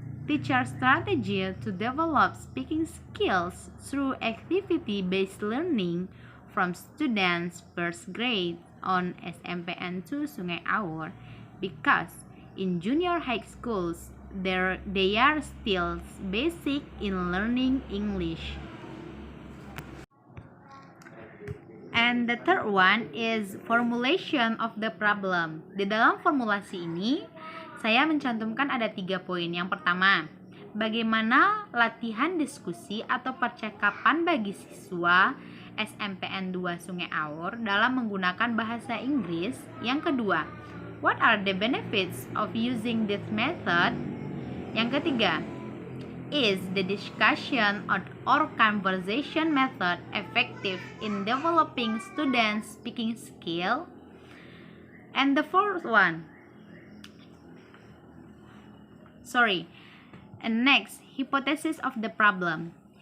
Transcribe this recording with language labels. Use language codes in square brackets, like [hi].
[en] Teacher strategy to develop speaking skills through activity-based learning from students first grade on SMPN 2 Sungai Aur, because in junior high schools they are still basic in learning English. And the third one is formulation of the problem. [id] Di dalam formulasi ini, saya mencantumkan ada 3 poin. Yang pertama, bagaimana latihan diskusi atau percakapan bagi siswa SMPN 2 Sungai Aur dalam menggunakan bahasa Inggris. Yang kedua, [en] what are the benefits of using this method? [id] Yang ketiga, [en] is the discussion or conversation method effective in developing students' speaking skill? And the fourth one, and next, hypothesis of the problem.